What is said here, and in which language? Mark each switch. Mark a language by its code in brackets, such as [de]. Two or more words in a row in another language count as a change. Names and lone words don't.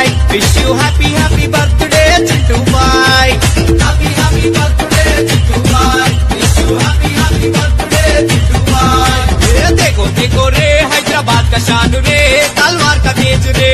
[en] Wish you happy birthday Chintu bhai. Happy birthday Chintu bhai. Wish you happy birthday Chintu bhai. [hi] ये देखो रे हैदराबाद का शान रे, तलवार का तेज रे।